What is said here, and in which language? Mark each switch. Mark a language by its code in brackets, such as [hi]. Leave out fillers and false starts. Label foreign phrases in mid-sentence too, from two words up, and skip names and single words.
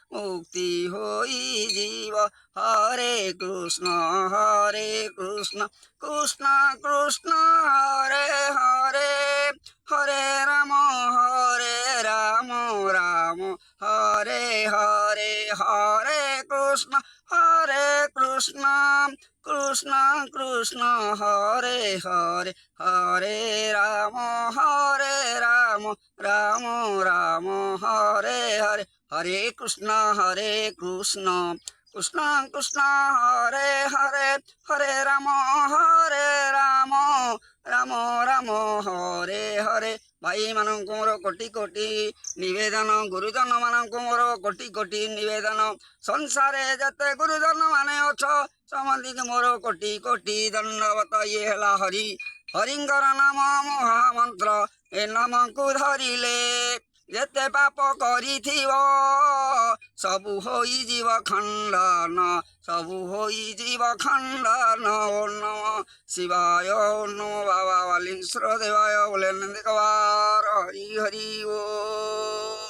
[sa] ହରେ କୃଷ୍ଣ କୃଷ୍ଣ କୃଷ୍ଣ ହରେ ହରେ ହରେ ରାମ ରାମ ହରେ ହରେ ହରେ କୃଷ୍ଣ କୃଷ୍ଣ କୃଷ୍ଣ ହରେ ହରେ ହରେ রাম রাম হরে হরে হরে কৃষ্ণ কৃষ্ণ কৃষ্ণ হরে হরে হরে রাম রাম হরে হরে [or] ভাই ମାନଙ୍କୁ ମୋର କୋଟି କୋଟି ନିବେଦନ ଗୁରୁଜନ ମାନଙ୍କୁ ମୋର କୋଟି କୋଟି ନିବେଦନ ସଂସାରେ ଯେତେ ଗୁରୁଜନ ମାନେ ଅଛ ସମସ୍ତଙ୍କୁ ମୋର କୋଟି କୋଟି ଦଣ୍ଡବତ ଇଏ ହେଲା ହରିଙ୍କର ନାମ ମହାମନ୍ତ୍ର ଏ ନାମକୁ ଧରିଲେ ଯେତେ ପାପ କରିଥିବ ସବୁ ହୋଇଯିବ ଖଣ୍ଡନ [sa] ଓମ୍ ନମ ଶିବାୟ ଓମ୍ ନମ [or] ବାବା ବାଲିଂଶ୍ର ଦେବାୟ ବୋଲେ ନନ୍ଦିକବାର ହରି ହରି ବୋଲ